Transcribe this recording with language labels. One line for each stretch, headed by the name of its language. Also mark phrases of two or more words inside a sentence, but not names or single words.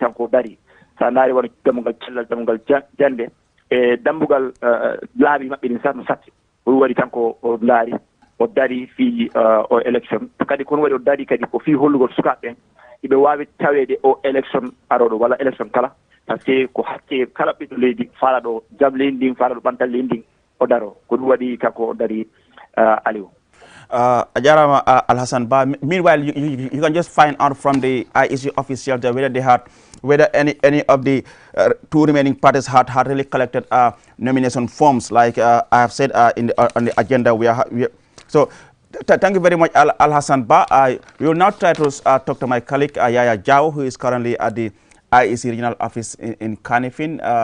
Fula: kanko dari sa naari wona dammugal cellal dammugal jande e dammugal laabi maɓɓe ɗin no satti ko ɗum waɗi kanko o laari o dari fi o élection kadi kono waɗi o dari kadi ko fi hollugol sukaɓe ɓen iɓe wawi taweede o élection aroɗo walla élection kala
French: par ce que
Fula: ko hakke kala ɓiɗɗo leydi faalaɗo jam leydi ndin faalaɗo ɓantal leydi ndin o daro ko ɗum waɗi kanko o dari Aliou. Ajarama Alhassan Ba,
English: meanwhile you can just find out from the IEC officials that whether any of the two remaining parties had really collected nomination forms, like I have said on the agenda. So thank you very much, Alhassan Ba. We will now try to talk to my colleague Yaya Jao, who is currently at the IEC regional office in Kanifing.